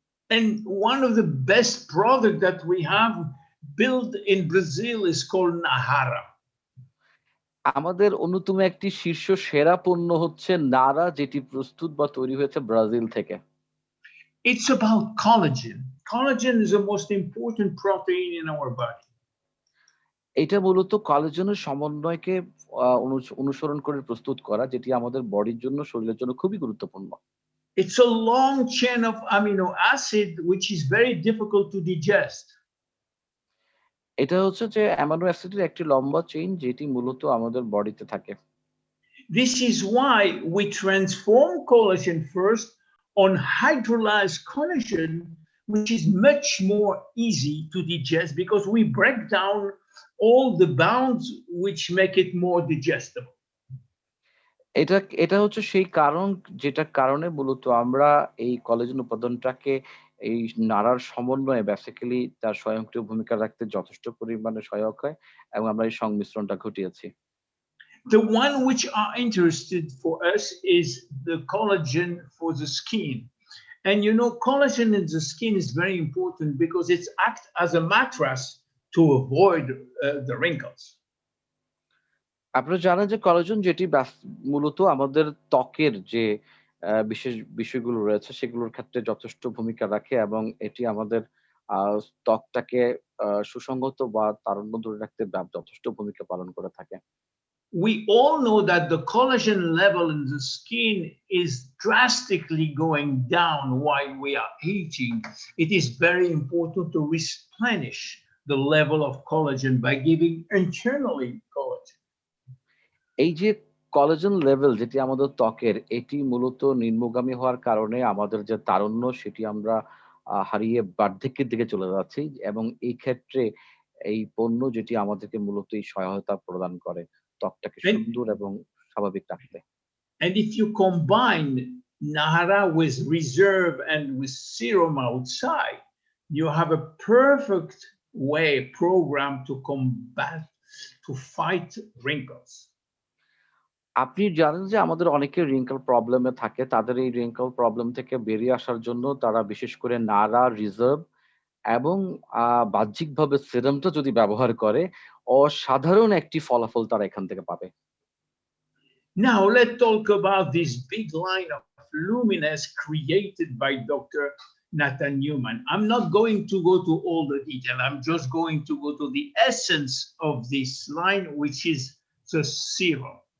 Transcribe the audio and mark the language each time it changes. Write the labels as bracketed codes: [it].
[en] And one of the best product that we have built in Brazil is called Nahara. [bn] আমাদের অন্যতম একটি শীর্ষ সেরা পণ্য হচ্ছে নারা যেটি প্রস্তুত বা তৈরি হয়েছে ব্রাজিল থেকে। [en] It's about collagen. Collagen is the most important protein in our body. [bn] এটা মূলত কোলাজেনের সমন্বয়কে অনুসরণ করে প্রস্তুত করা যেটি আমাদের বডির জন্য শরীরের জন্য খুবই গুরুত্বপূর্ণ। [en] It's a long chain of amino acid which is very difficult to digest. [bn] এটা হচ্ছে যে অ্যামাইনো অ্যাসিডের একটি লম্বা চেইন যেটি মূলত আমাদের বডিতে থাকে। [en] This is why we transform collagen first on hydrolyzed collagen, which is much more easy to digest because we break down all the bounds which make it more digestible. [bn] এটা এটা হচ্ছে সেই কারণ যেটার কারণে মূলত আমরা এই কোলাজেন উপাদানটাকে এই নাড়ার সমন্বয়ে বেসিক্যালি তার স্বয়ংক্রিয় ভূমিকা রাখতে যথেষ্ট পরিমাণে সহায়ক হয় এবং আমরা এই সংমিশ্রণটা ঘটিয়েছি। [en] The one which are interested for us is the collagen for the skin. And you know, collagen in the skin is very important because it acts as a mattress to avoid the wrinkles. [bn] আপনারা জানেন যে collagen যেটি মূলত আমাদের ত্বকের যে বিশেষ বিষয়গুলো রয়েছে সেগুলোর ক্ষেত্রে যথেষ্ট ভূমিকা রাখে এবং এটি আমাদের ত্বকটাকে সুসংগত বা তারুণ্য ধরে রাখতে যথেষ্ট ভূমিকা পালন করে থাকে। [en] We all know that the collagen level in the skin is drastically going down while we are aging. It is very important to replenish the level of collagen by giving internally collagen. [bn] এই যে collagen level যেটি আমাদের ত্বকের এটি মূলত নিম্নগামী হওয়ার কারণে আমাদের যে তারুণ্য সেটি আমরা হারিয়ে বার্ধক্যের দিকে চলে যাচ্ছি এবং এই ক্ষেত্রে এই পণ্য যেটি আমাদেরকে মূলত এই সহায়তা প্রদান করে ত্বকটাকে সুন্দর এবং স্বাভাবিক রাখতে। [en] And if you combine Nahara with reserve and with serum outside, you have a perfect program to fight wrinkles. [bn] আপনি জানেন যে আমাদের অনেকের রিঙ্কল প্রবলেমে থাকে, তাদের এই রিঙ্কল প্রবলেম থেকে বেরিয়ে আসার জন্য তারা বিশেষ করে নারা, রিজার্ভ এবং বাহ্যিকভাবে সিরামটা যদি ব্যবহার করে অসাধারণ একটি ফলাফল তারা এখান থেকে পাবে। [en] Now let's talk about this big line of luminous created by Dr. Nathan Newman. I'm not going to go to all the detail. I'm just going to go to the essence of this line, which is the serum.